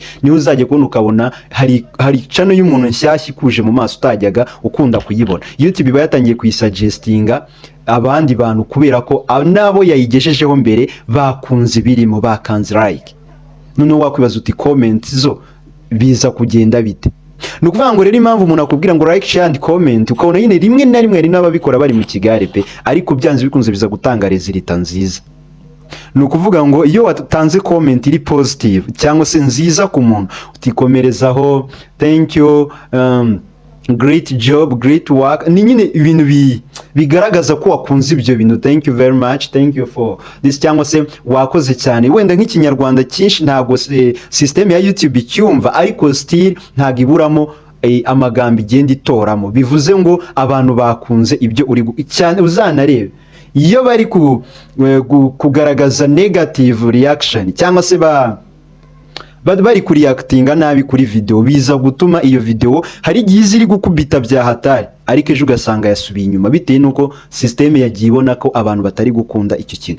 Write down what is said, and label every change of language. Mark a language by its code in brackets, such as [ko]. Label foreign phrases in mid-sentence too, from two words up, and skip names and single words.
[rw] Niho uzajya kubona ukabona hari channel y'umuntu nshyashya ikuje mu maso utajyaga ukunda kuyibona. YouTube iba yatangiye kuyisuggestinga abandi bantu kubera ko nabo yayigeshejeho mbere bakunze birimo bakanze like. None wakwibaza uti comment zo biza kugenda bite? Nukuvuga ngo rero impamvu umuntu akubwira ngo [en] like, share and comment [rw] ukabona nyine rimwe na rimwe ari n'ababikora bari mu kigare pe, ariko byanze bikunze biza gutanga resulta nziza. Nukuvuga ngo iyo watanze comment iri positive cyangwa se nziza ku muntu utikomerezaho [en] thank you, great job, great work, [rw] ni nyine ibintu bigaragaza ko wakunze ibyo bintu. [en] Thank you very much, thank you for this, [rw] cyangwa se wakoze cyane. Wenda nk'ikinyarwanda cyinshi ntago system ya YouTube icyumva, ariko still ntago iburamo amagambo igenda itoramo, bivuze ngo abantu bakunze ibyo uri cyane. Uzanarebe iyo bari kugaragaza [en] negative reaction [rw] cyangwa se bari kuriyakitinga nabi kuri video, biza gutuma iyo video hari igihe ziri gukubita bya hatari, ariko ejo ugasanga yasubiye inyuma bitewe nuko systeme yagiye ibona ko abantu batari gukunda icyo kintu.